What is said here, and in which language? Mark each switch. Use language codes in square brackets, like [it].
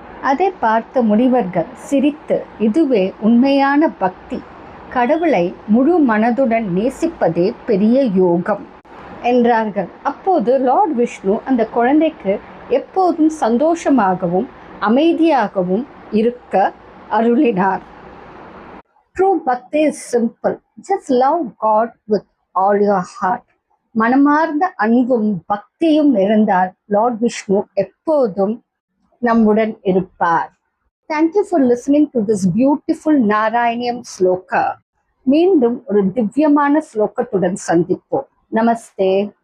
[ta] அதை பார்த்த முனிவர்கள் சிரித்து, "இதுவே உண்மையான பக்தி. கடவுளை முழு மனதுடன் நேசிப்பதே பெரிய யோகம்" என்றார்கள். அப்போது லார்ட் விஷ்ணு அந்த குழந்தைக்கு எப்போதும் சந்தோஷமாகவும் அமைதியாகவும் இருக்க அருளினார். [en] True bhakti is simple. Just love God with all your heart. [ta] மனமார்ந்த அன்பும் பக்தியும் இருந்தால் லார்ட் விஷ்ணு எப்போதும் நம்முடன் இருப்பார். [en] Thank you for listening to this beautiful [ta] Narayaneeyam shloka. மீண்டும் ஒரு திவ்யமான ஸ்லோகத்துடன் சந்திப்போம். நமஸ்தே.